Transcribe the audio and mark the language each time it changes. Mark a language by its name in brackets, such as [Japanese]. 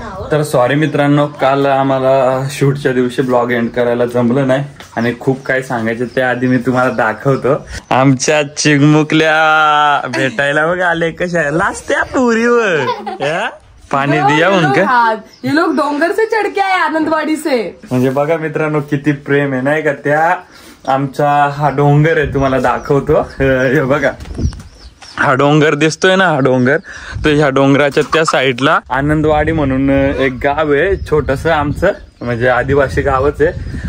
[Marathi] तर सॉरी मित्रांनो काल आम्हाला शूटच्या दिवशी ब्लॉग एंड करायला जमलं नाही आणि खूप काही सांगायचं त्याआधी मी तुम्हाला दाखवतो. आमच्या चिगमुकल्या भेटायला बघा आले कशा लाजत्या पुरीवर पाणी [Hindi] दिया उनका. ये लोग डोंगर से चढ़ के आए आनंदवाडी से. [Marathi] म्हणजे बघा मित्रांनो किती प्रेम आहे नाही का. त्या आमचा हा डोंगर आहे तुम्हाला दाखवतो. हे बघा हा डोंगर दिसतोय ना, हा डोंगर तर ह्या डोंगराच्या त्या साईडला आनंदवाडी म्हणून एक गाव आहे छोटस आमचं, म्हणजे आदिवासी गावच आहे.